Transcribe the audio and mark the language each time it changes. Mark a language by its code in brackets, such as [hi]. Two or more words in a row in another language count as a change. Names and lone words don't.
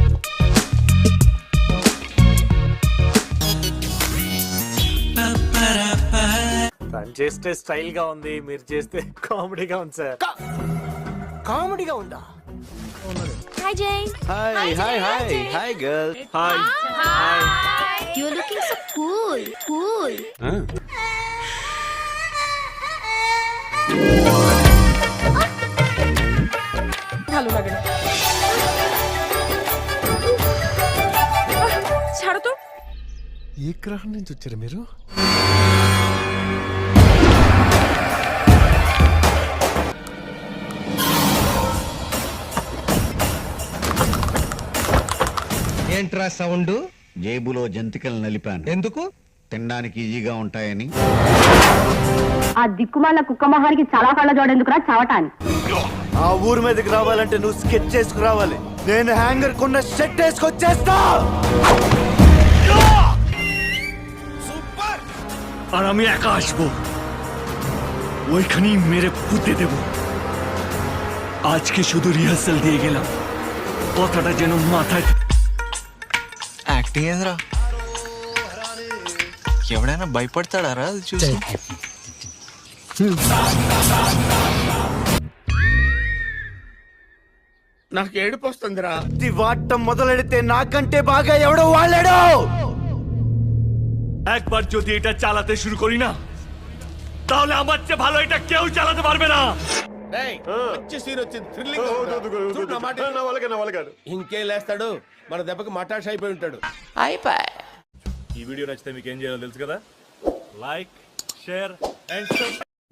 [te] తను చేస్తే స్టైల్ గా ఉంది, మీరు చేస్తే కామెడీగా ఉంది సార్. కామెడీగా ఉందా? హాయ్ జై. [en] Hi hi hi hi girl. Hi You are looking so cool cool. [bn] ছাড়ো তো। [te] ఏ గ్రహం నుంచి వచ్చారు మీరు? ఏంట్రా సౌండ్? జేబులో జంతికలు నలిపాను. ఎందుకు? తినడానికి ఈజీగా ఉంటాయని. ఆ దిక్కుమాల కుక్క మొహానికి చాలా కళ్ళ జోడెందుకురా చావటాన్ని. ఆ ఊరు మీదకి రావాలంటే నువ్వు స్కెచ్ చేసుకురావాలి. నేను హ్యాంగర్ కొన్న షర్ట్ వేసుకొచ్చేస్తా. [bn] আর আমি একা আসবো, ওইখানেই মেরে পুঁতে দেব। আজকে শুধু রিহার্সাল দিয়ে গেলাম, কথাটা যেন মাথায়। [te] యాక్టింగ్ ఏంద్రా? ఎవడైనా భయపడతాడా రా చూసి? నాకు ఏడుపు వస్తుందిరా. వాడటం మొదలెడితే నాకంటే బాగా ఎవడో వాళ్ళాడు. [bn] একবার যদি এটা চালাতে শুরু করি না, তাহলে আমার চেয়ে ভালো এটা কেউ চালাতে পারবে না। [te] మంచి సీన్ వచ్చింది, థ్రిల్లింగ్. ఇంకేం లేస్తాడు, మన దెబ్బకి మటాష్ అయిపోయి ఉంటాడు. ఈ వీడియో నచ్చితే మీకు ఏం చేయాలో తెలుసు కదా. [en] Like, share and